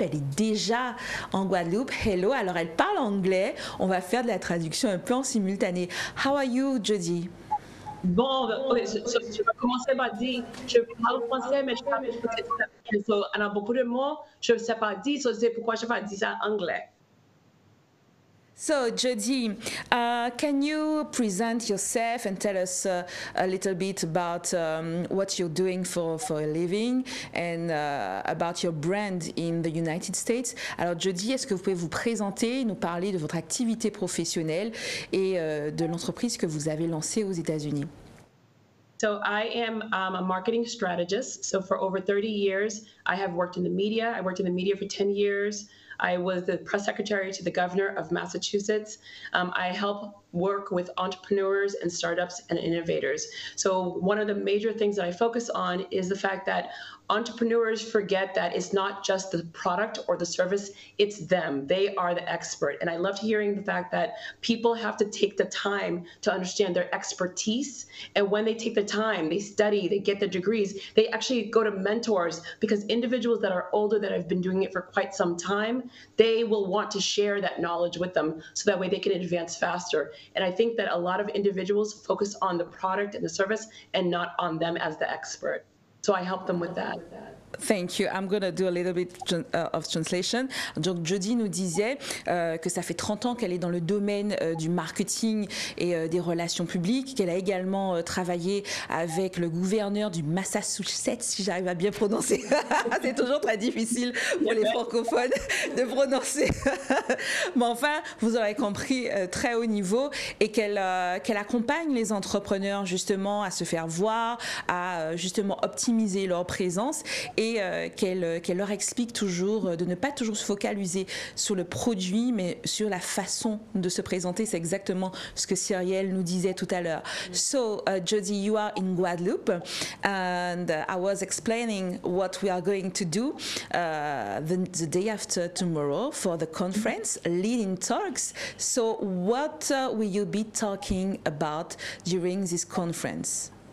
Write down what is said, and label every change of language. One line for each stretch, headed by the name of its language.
French: Elle est déjà en Guadeloupe. Hello. Alors elle parle anglais. On va faire de la traduction un peu en simultané.
English: How are you, Jody?
French: Bon, je vais commencer par dire, je parle français, mais je parle français. Alors, beaucoup de mots, je ne sais pas dire, c'est pourquoi je ne sais pas dire ça en anglais.
English: So, Jody, can you present yourself and tell us a little bit about what you're doing for a living and about your brand in the United States?
French: Alors, Jody, est-ce que vous pouvez vous présenter, nous parler de votre activité professionnelle et de l'entreprise que vous avez lancée aux États-Unis?
English: So I am a marketing strategist. So for over 30 years, I have worked in the media. I worked in the media for 10 years. I was the press secretary to the governor of Massachusetts. I help work with entrepreneurs and startups and innovators. So one of the major things that I focus on is the fact that entrepreneurs forget that it's not just the product or the service, it's them. They are the expert. And I loved hearing the fact that people have to take the time to understand their expertise. And when they take the time, they study, they get the degrees, they actually go to mentors, because individuals that are older, that have been doing it for quite some time, they will want to share that knowledge with them so that way they can advance faster. And I think that a lot of individuals focus on the product and the service and not on them as the expert. So I help them with that. Thank you. I'm going to do a little bit of translation.
French: Donc, Jody nous disait que ça fait 30 ans qu'elle est dans le domaine du marketing et des relations publiques, qu'elle a également travaillé avec le gouverneur du Massachusetts, si j'arrive à bien prononcer. C'est toujours très difficile pour les francophones de prononcer. Mais enfin, vous aurez compris, très haut niveau, et qu'elle accompagne les entrepreneurs justement à se faire voir, à justement optimiser leur présence, et qu'elle leur explique toujours de ne pas toujours se focaliser sur le produit, mais sur la façon de se présenter. C'est exactement ce que Cyrielle nous disait tout à l'heure.
English: So, Jody, you are in Guadeloupe, and I was explaining what we are going to do the day after tomorrow for the conference, Leading Talks. So, what will you be talking about during this conference?